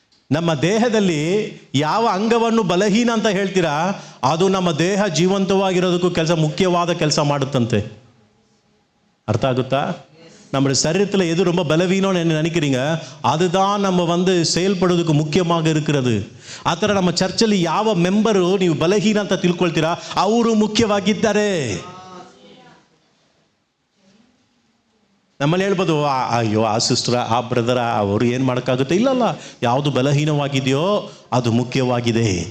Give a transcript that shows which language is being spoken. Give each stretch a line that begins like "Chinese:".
Kannada: ನಮ್ಮ ದೇಹದಲ್ಲಿ ಯಾವ ಅಂಗವನ್ನು ಬಲಹೀನ ಅಂತ ಹೇಳ್ತೀರಾ, ಅದು ನಮ್ಮ ದೇಹ ಜೀವಂತವಾಗಿರೋದಕ್ಕೂ ಮುಖ್ಯವಾದ ಕೆಲಸ ಮಾಡುತ್ತಂತೆ. ಅರ್ಥ ಆಗುತ್ತಾ?
Tamil: நம்ம சரீரத்தில் எது ரொம்ப பலவீனம்னு நினைக்கிறீங்க, அதுதான் நம்ம செயல்படுவதற்கு
Kannada: ಮುಖ್ಯವಾಗಿ
Tamil: இருக்கிறது.
Kannada: ಆ ಥರ ನಮ್ಮ ಚರ್ಚಲ್ಲಿ ಯಾವ ಮೆಂಬರು ನೀವು ಬಲಹೀನ ಅಂತ ತಿಳ್ಕೊಳ್ತೀರಾ, ಅವರು ಮುಖ್ಯವಾಗಿದ್ದಾರೆ. ನಮ್ಮಲ್ಲಿ ಹೇಳ್ಬೋದು, ಅಯ್ಯೋ ಆ ಸಿಸ್ಟರ, ಆ ಬ್ರದರ, ಅವರು ಏನು ಮಾಡೋಕ್ಕಾಗುತ್ತೆ. ಇಲ್ಲಲ್ಲ, ಯಾವುದು ಬಲಹೀನವಾಗಿದೆಯೋ ಅದು ಮುಖ್ಯವಾಗಿದೆ.